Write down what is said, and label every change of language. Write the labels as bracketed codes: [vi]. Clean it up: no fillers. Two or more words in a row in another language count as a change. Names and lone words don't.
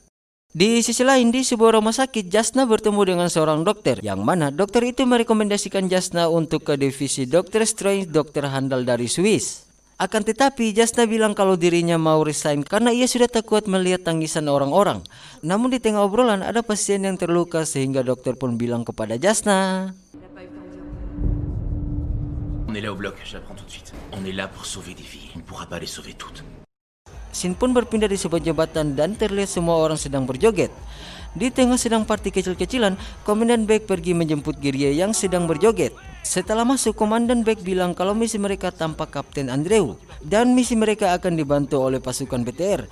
[id] Di sisi lain, di sebuah rumah sakit, Jasna bertemu dengan seorang dokter, yang mana dokter itu merekomendasikan Jasna untuk ke divisi Dr. Strange, dokter handal dari Swiss. Akan tetapi Jasna bilang kalau dirinya mau resign karena ia sudah tak kuat melihat tangisan orang-orang. Namun di tengah obrolan ada pasien yang terluka sehingga dokter pun bilang kepada Jasna, [fr] On est là au bloc, j'apprends tout de suite. On est là pour sauver des vies. On ne pourra pas les sauver toutes. [id] Scene pun berpindah di sebuah jembatan dan terlihat semua orang sedang berjoget. Di tengah sedang party kecil-kecilan, Komandan Beck pergi menjemput Geria yang sedang berjoget. Setelah masuk, Komandan Beck bilang kalau misi mereka tanpa Kapten Andreu dan misi mereka akan dibantu oleh pasukan BTR.